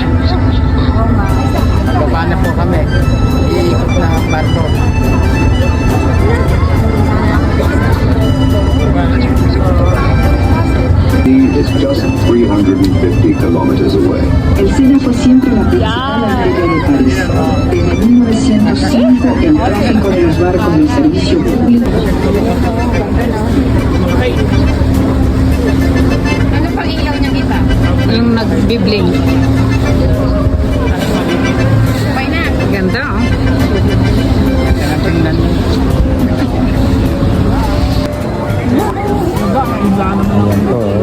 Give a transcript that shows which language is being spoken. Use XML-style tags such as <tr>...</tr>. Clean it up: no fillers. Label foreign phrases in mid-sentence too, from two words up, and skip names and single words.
<tl>Baba na po kami. Iikot na ang barko.</tl> <en>Is just 350 kilometers away.</en> <es>El Sena fue siempre la principal arteria de París. Desde 1905, el tráfico de los barcos del servicio público.</es> <tl>Ano pang ilaw niyang iba? Yung nag-bibling. Sabay na. Ganda, oh. Tingnan mo. Ayan po, oh.</tl>